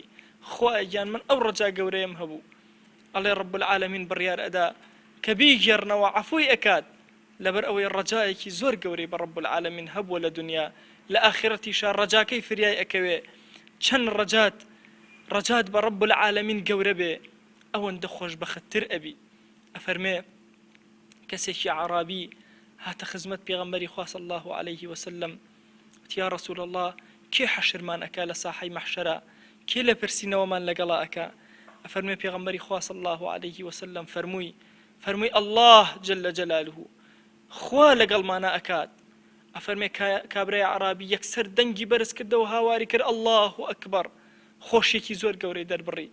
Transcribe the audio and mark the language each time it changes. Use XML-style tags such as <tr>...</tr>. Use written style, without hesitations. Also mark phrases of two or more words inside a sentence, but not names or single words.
<ckb>خوایە گیان من ئەو ڕەجا گەورەیەم هەبوو. ئەڵێ</ckb> <ar>ڕەب العالەمین</ar> <ckb>بڕیار ئەدا کە بیگێڕنەوە عەفوی ئەکات لەبەر ئەوەی ڕەجایەکی زۆر گەورەی بە</ckb> <ar>ڕەب العالەمین</ar> <ckb>هەبووە لە دنیا، لە ئاخرەتیشا ڕەجاکەی فریای ئەکەوێ. چەند ڕەجات بە</ckb> <ar>ڕەب العالەمین</ar> <ckb>گەورە بێ ئەوەندە خۆشبەختتر ئەبی. ئەفەرمێ کەسێکی عەرابی هاتە خزمەت پێغەمبەری خوا</ckb> <ar>صلی الله عليه وسلم،</ar> <ckb>وتی</ckb> <ar>یا رسول الله</ar> <ckb>کێ حەشرمان ئەکا لە ساحەی مەحشەرە، کێ لە پرسینەوەمان لەگەڵا ئەکا؟ ئەفەرمێ پێغەمبەری خوا</ckb> <ar>صلی الله عليه وسلم</ar> <ckb>فەرمووی</ckb> <ar>ئەڵڵاه جەلە جەلالوهو،</ar> <ckb>خوا لەگەڵمانە ئەکات. ئەفەرمێ کابرای عەرابی یەکسەر دەنگی بەرز کردەوە هاواری کرد</ckb> <ar>ئەڵڵاه ئەکبەر،</ar> <ckb>خۆشیێکی زۆر گەورەی دەربڕی.</ckb>